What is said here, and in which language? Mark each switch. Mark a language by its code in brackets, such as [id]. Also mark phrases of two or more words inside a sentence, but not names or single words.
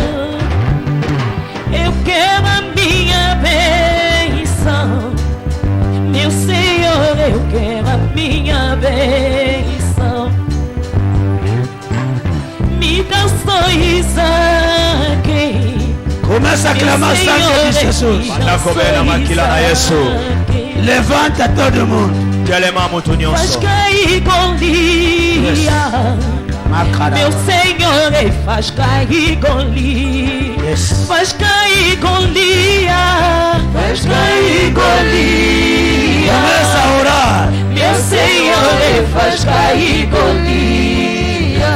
[pt] Eu quero a minha bênção, meu Senhor, eu quero a minha bênção. Me dá só Isaac. Começa a clamar sangue de Jesus. [ln] Bandako bela makila na Yesu. [pt] Levanta todo mundo. [ln] Telema mutu [pt] Faz [ln] nyonso. [pt] cair Golias. Meu Senhor, ele faz cair Golias. Yes. Faz cair Golias. Faz cair Golias. Começa a orar. Meu Senhor, ele faz cair Golias.